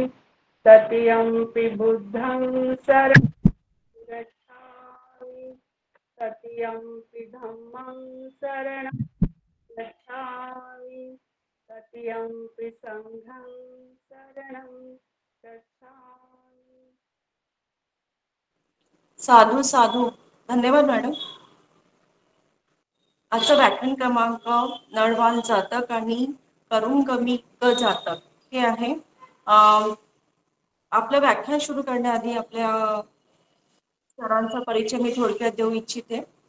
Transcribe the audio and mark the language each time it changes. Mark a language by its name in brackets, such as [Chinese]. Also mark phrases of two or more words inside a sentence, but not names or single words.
[Pali] तृतीयंपि बुद्धं शरणं गच्छामि. तृतीयंपि धम्मं शरणं गच्छामि. तृतीयंपि संघं शरणं गच्छामि. साधू साधू. [Marathi] धन्यवाद मॅडम. आजचा व्याख्यान क्रमांक नळवाल जातक आणि करुंगमी क जातक हे आहे. आपलं व्याख्यान सुरू करण्याआधी आपल्या सरांचा परिचय मी थोडक्यात देऊ इच्छिते.